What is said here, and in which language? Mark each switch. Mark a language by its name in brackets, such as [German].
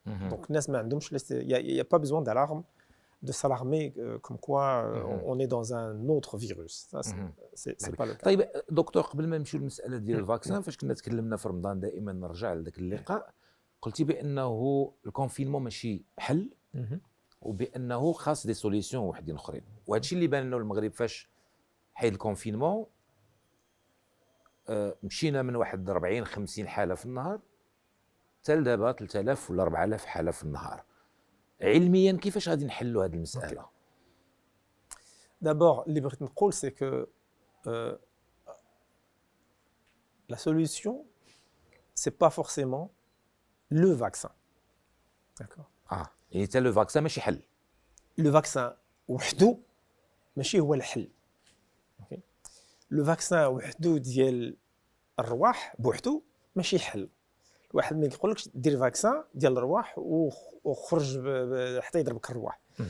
[French] Donc il n'y a pas besoin d'alarme, de s'alarmer comme quoi on est dans un autre virus. Ça, c'est pas le cas. [Arabic] طيب دكتور، قبل ما نمشيو للمسألة ديال الفاكسان، فاش كنا تكلمنا في رمضان دائما نرجع لذاك اللقاء، قلتي بأنه الكونفينمون ماشي حل، وبأنه خاص دي سوليسيون وحدين اخرين، وهذا الشيء اللي بان لنا المغرب فاش حيد الكونفينمون. مشينا من واحد 40 50 حالة في النهار حتى لدابا 3000 ولا 4000 حالة في النهار. علميا كيفاش غادي نحلوا هذه المسألة؟ [French] D'abord, [Arabic] اللي بغيت نقول [French] c'est que la solution c'est pas forcément le vaccin. D'accord. [Arabic] يعني حتى لو فاكسان ماشي حل. [French] Le vaccin [Arabic] وحده ماشي هو الحل. لو فاكسان وحده ديال الرواح بوحده ماشي حل. واحد ما يقولكش دير فاكسان ديال الرواح وخرج حتى يضربك الرواح.